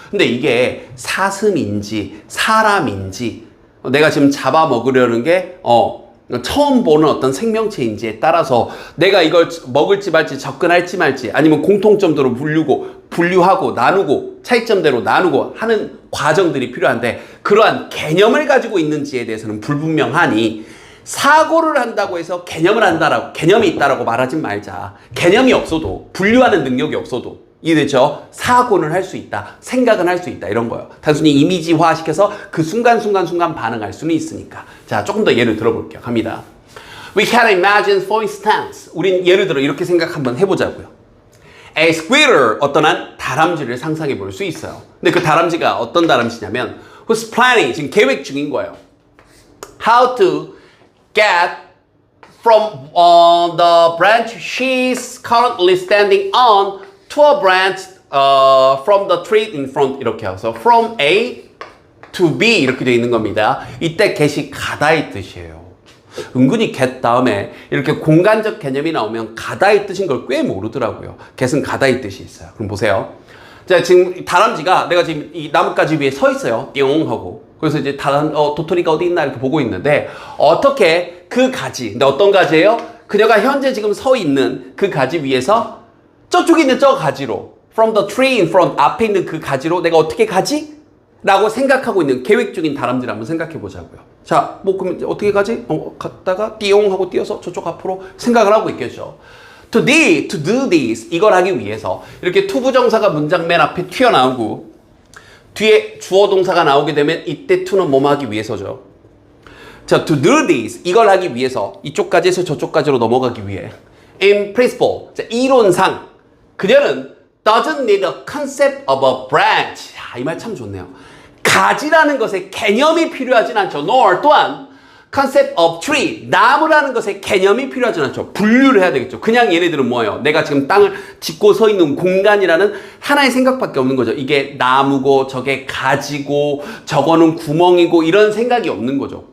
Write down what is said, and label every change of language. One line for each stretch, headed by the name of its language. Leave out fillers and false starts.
Korean: 근데 이게 사슴인지 사람인지 내가 지금 잡아먹으려는 게 처음 보는 어떤 생명체인지에 따라서 내가 이걸 먹을지 말지 접근할지 말지 아니면 공통점대로 분류하고 나누고 차이점대로 나누고 하는 과정들이 필요한데 그러한 개념을 가지고 있는지에 대해서는 불분명하니 사고를 한다고 해서 개념이 있다라고 말하지 말자. 개념이 없어도 분류하는 능력이 없어도 이해되죠? 사고는 할 수 있다. 생각은 할 수 있다. 이런 거예요. 단순히 이미지화 시켜서 그 순간 반응할 수는 있으니까. 자, 조금 더 예를 들어볼게요. 갑니다.
English: We can imagine, for instance.
Korean: 우린 예를 들어 이렇게 생각 한번 해보자고요.
English: A squirrel,
Korean: 어떤 한 다람쥐를 상상해 볼 수 있어요. 근데 그 다람쥐가 어떤 다람쥐냐면
English: who's planning,
Korean: 지금 계획 중인 거예요.
English: How to get from the branch she's currently standing on to a branch from the tree in front
Korean: 이렇게 해서
English: from A to B
Korean: 이렇게 되어 있는 겁니다. 이때 get이 가다의 뜻이에요. 은근히 get 다음에 이렇게 공간적 개념이 나오면 가다의 뜻인 걸 꽤 모르더라고요. get은 가다의 뜻이 있어요. 그럼 보세요. 자, 지금 다람쥐가 내가 지금 이 나뭇가지 위에 서 있어요. 띵 하고. 그래서 이제 다른 도토리가 어디 있나 이렇게 보고 있는데 어떻게 그 가지, 근데 어떤 가지예요? 그녀가 현재 지금 서 있는 그 가지 위에서 저쪽에 있는 저 가지로
English: from the tree in front
Korean: 앞에 있는 그 가지로 내가 어떻게 가지? 라고 생각하고 있는 계획 중인 다람쥐를 한번 생각해 보자고요. 자, 뭐 그러면 어떻게 가지? 갔다가 띠용 하고 뛰어서 저쪽 앞으로 생각을 하고 있겠죠.
English: to do this
Korean: 이걸 하기 위해서 이렇게 투부정사가 문장 맨 앞에 튀어나오고 뒤에 주어 동사가 나오게 되면 이때 to는 뭐뭐 하기 위해서죠.
English: 자, to do this
Korean: 이걸 하기 위해서 이쪽까지에서 저쪽까지로 넘어가기 위해
English: in principle
Korean: 자, 이론상 그녀는
English: doesn't need a concept of a branch.
Korean: 이 말 참 좋네요. 가지라는 것의 개념이 필요하진 않죠.
English: nor
Korean: 또한
English: concept of tree
Korean: 나무라는 것의 개념이 필요하진 않죠. 분류를 해야 되겠죠. 그냥 얘네들은 뭐예요? 내가 지금 땅을 짚고 서 있는 공간이라는 하나의 생각밖에 없는 거죠. 이게 나무고 저게 가지고 저거는 구멍이고 이런 생각이 없는 거죠.